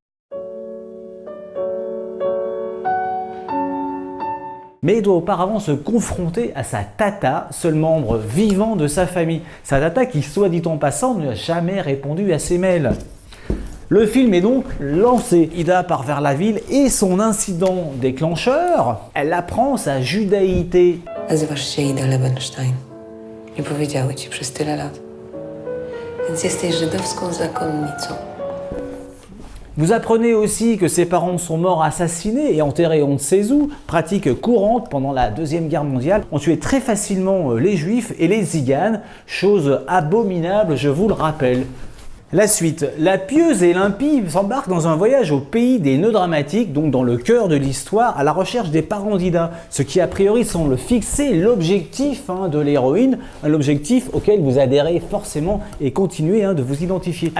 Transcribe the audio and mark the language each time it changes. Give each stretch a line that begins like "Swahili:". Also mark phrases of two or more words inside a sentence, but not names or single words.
French: Mais il doit auparavant se confronter à sa tata, seul membre vivant de sa famille. Sa tata qui, soit dit en passant, n'a jamais répondu à ses mails. Le film est donc lancé. Ida part vers la ville et son incident déclencheur, elle apprend sa judaïté.
Polish: Nazywasz się Ida Lebenstein. Nie powiedziały ci przez tyle lat. Więc jesteś żydowską zakonnicą.
French: Vous apprenez aussi que ses parents sont morts assassinés et enterrés on ne sait où, pratique courante pendant la Deuxième Guerre mondiale. On tuait très facilement les juifs et les tziganes, chose abominable, je vous le rappelle. La suite, la pieuse et l'impie s'embarquent dans un voyage au pays des nœuds dramatiques, donc dans le cœur de l'histoire, à la recherche des parents d'Ida, ce qui a priori semble fixer l'objectif de l'héroïne, un objectif auquel vous adhérez forcément et continuez de vous identifier.